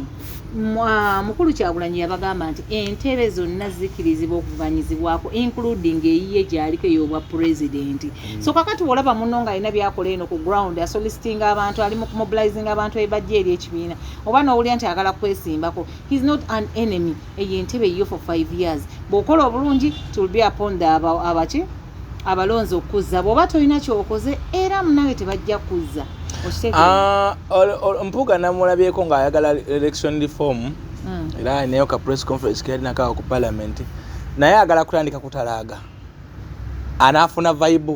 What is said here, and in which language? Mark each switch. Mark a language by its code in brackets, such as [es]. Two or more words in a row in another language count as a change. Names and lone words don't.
[lg] Mukulu Kyagulanyi yabagamba nti entebe zonna zikirizibwa okuvuganyizibwako including eyiye gyaliko ey'obwa president. So kakati olaba muno nga alina byakola eno ku ground asoliciting abantu ali mu mobilizing abantu ebajja eri ekibiina oba n'owulira nti agala kwesimbako. [en] He's not an enemy. [lg] Eyo entebe yiyo [en] for 5 years [lg] bw'okola obulungi [en] it will be upon the [lg] abaki abalonzi okuzza bw'oba tolina kyokoze era munawe tebajja kuzza. Mpuuga namulabyeko ng'ayagala [en] election reform [lg] era nayo ka [en] press conference [lg] keyalinakawa ku parliament naye agala kutandika kutalaaga anaafuna vibe